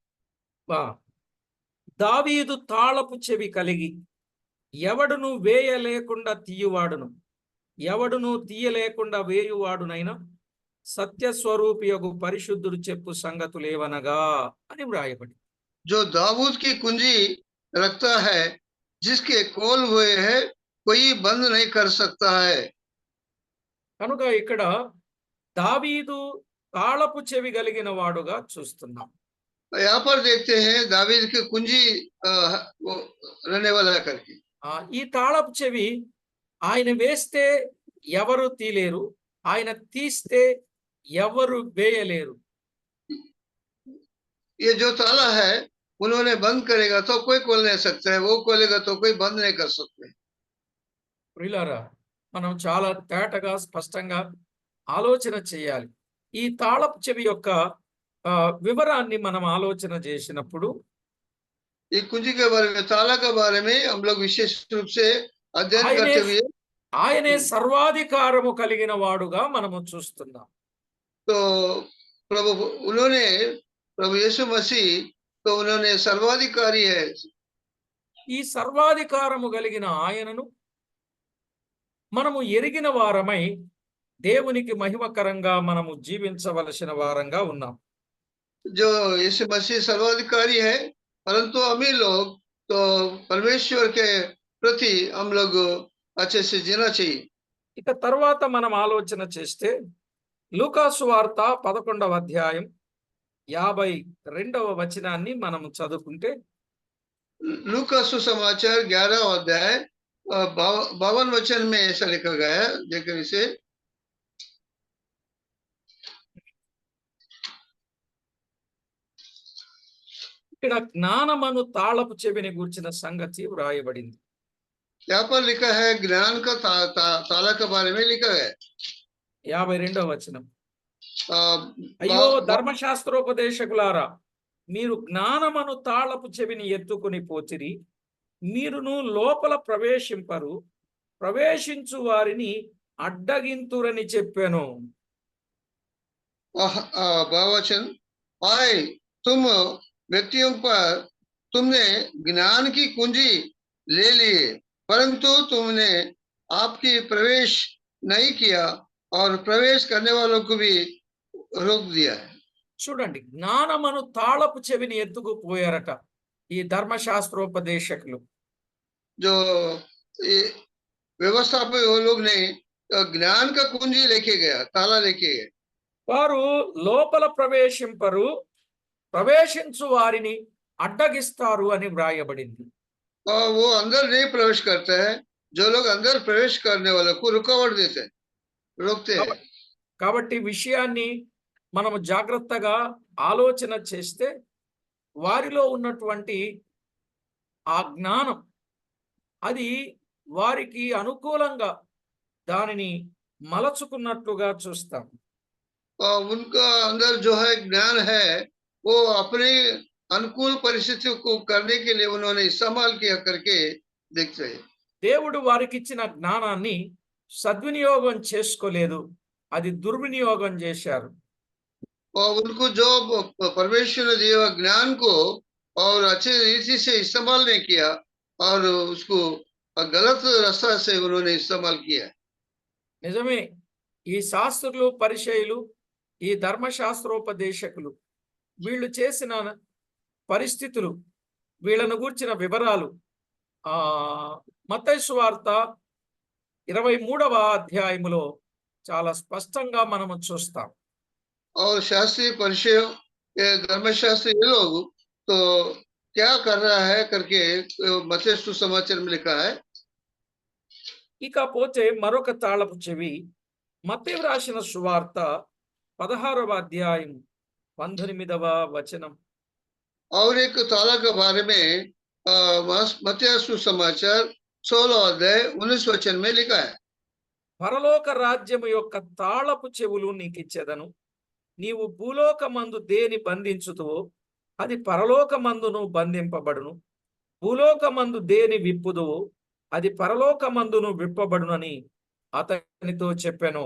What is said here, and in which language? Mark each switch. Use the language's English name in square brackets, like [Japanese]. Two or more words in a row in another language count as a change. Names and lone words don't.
[Telugu] దావీదు తాళపు చెవి కలిగి ఎవడును వేయలేకుండా తీయువాడును, ఎవడును తీయలేకుండా వేయువాడునైనా సత్యస్వరూపియగు పరిశుద్ధుడు చెప్పు సంగతులేవనగా అని వ్రాయబడి. [Hindi] जो दाऊद की कुंजी रखता है, जिसके खोल हुए है कोई बंद नहीं कर सकता है। [Telugu] కనుక ఇక్కడ దావీదు తాళపు చెవి కలిగిన వాడుగా చూస్తున్నాం. [Hindi] यहाँ पर देखते हैं दावीद की कुंजी रहने वाला करके। [Telugu] ఈ తాళపు చెవి ఆయన వేస్తే ఎవరు తీలేరు, ఆయన తీస్తే ఎవరు వేయలేరు. [Hindi] ये जो ताला है उन्होंने बंद करेगा तो कोई खोल नहीं सकता है, वो खोलेगा तो कोई बंद नहीं कर सकते। [Telugu] ప్రియులారా, మనం చాలా తేటగా స్పష్టంగా ఆలోచన చేయాలి. ఈ తాళపు చెవి యొక్క వివరాన్ని మనం ఆలోచన చేసినప్పుడు [Hindi] ये कुंजी के बारे में, ताला के बारे में हम लोग विशेष रूप से अध्ययन करते हुए [Telugu] ఆయనే సర్వాధికారము కలిగిన వాడుగా మనము చూస్తున్నాం. [Hindi] तो उन्होंने प्रभु यीशु मसीह तो उन्होंने सर्वाधिकारी है। [Telugu] ఈ సర్వాధికారము కలిగిన ఆయనను మనము ఎరిగిన వారమై దేవునికి మహిమకరంగా మనము జీవించవలసిన వారంగా ఉన్నాం. [Hindi] जो यीशु मसीह सर्वाधिकारी है, परंतु हम लोग तो परमेश्वर के प्रति हम लोग अच्छे से जीना चाहिए। [Telugu] ఇక తర్వాత మనం ఆలోచన చేస్తే లూకా సువార్త 11వ అధ్యాయం 52వ వచనాన్ని మనం చదువుకుంటే, [Hindi] लूका सुसमाचार 11वां अध्याय 52 वचन में ऐसा लिखा गया है। देखिए इसे। [Telugu] ఇక్కడ జ్ఞానమను తాళపు చెవిని గూర్చిన సంగతి వ్రాయబడింది. [Hindi] यहाँ पर लिखा है ज्ञान का ताला के बारे में लिखा है। [Telugu] 52వ వచనం. అయ్యో ధర్మశాస్త్రోపదేశకులారా, మీరు జ్ఞానమను తాళపు చెవిని ఎత్తుకుని పోతిరి, మీరును లోపల ప్రవేశింపరు, ప్రవేశించు వారిని అడ్డగింతురని చెప్పాను. [Hindi] भाववचन, आए तुम व्यक्तियों पर तुमने ज्ञान की कुंजी ले लिए, परंतु तुमने आपकी प्रवेश नहीं किया और प्रवेश करने वालों को भी रोक दिया है। [Telugu] చూడండి, జ్ఞానమను తాళపు చెవిని ఎత్తుకుపోయారట. ఈ ధర్మశాస్త్రోపదేశకులు. [Hindi] जो ये व्यवस्था पे वो लोग ने ज्ञान का कुंजी लेके गया, ताला लेके गए। [Telugu] వారు లోపల ప్రవేశింపరు, ప్రవేశించు వారిని అడ్డగిస్తారు అని వ్రాయబడింది. [Hindi] और वो अंदर नहीं प्रवेश करता है, जो लोग अंदर प्रवेश करने वालों को रुकावट देते हैं, रोकते हैं। [Telugu] కాబట్టి విషయాన్ని మనము జాగ్రత్తగా ఆలోచన చేస్తే వారిలో ఉన్నటువంటి ఆ జ్ఞానం అది వారికి అనుకూలంగా దానిని మలచుకున్నట్లుగా చూస్తాం. [Hindi] और उनका अंदर जो है ज्ञान है, वो अपने अनुकूल परिस्थितियों को करने के लिए उन्होंने इस्तेमाल किया करके देखते हैं। [Telugu] దేవుడు వారికిచ్చిన జ్ఞానాన్ని సద్వినియోగం చేసుకోలేదు, అది దుర్వినియోగం చేశారు. [Hindi] और उनको जो परमेश्वर ने दिया हुआ ज्ञान को और अच्छे रीति से इस्तेमाल नहीं किया और उसको गलत रास्ता से उन्होंने इस्तेमाल किया। [Telugu] నిజమే, ఈ శాస్త్రులు, పరిచయులు, ఈ ధర్మశాస్త్రోపదేశకులు వీళ్ళు చేసిన పరిస్థితులు, వీళ్ళను గూర్చిన వివరాలు మత్తయి సువార్త 23వ అధ్యాయములో చాలా స్పష్టంగా మనము చూస్తాం. [Hindi] और शास्त्रीय परिचय धर्मशास्त्र ये लोग तो क्या कर रहा है करके मत्ती सुसमाचार में लिखा है। [Telugu] ఇకపోతే మరొక తాళపు చెవి మత్తయి రాసిన సువార్త 16వ అధ్యాయం 19వ వచనం. [Hindi] और एक ताला के बारे में मत्ती सुसमाचार 16 अध्याय 19 वचन में लिखा है। [Telugu] పరలోక రాజ్యము యొక్క తాళపు చెవులు నీకిచ్చెదను, నీవు భూలోకమందు దేని బంధించుతువో అది పరలోకమందును బంధింపబడును, భూలోకమందు దేని విప్పుదువో అది పరలోకమందును విప్పబడునని అతనితో చెప్పెను.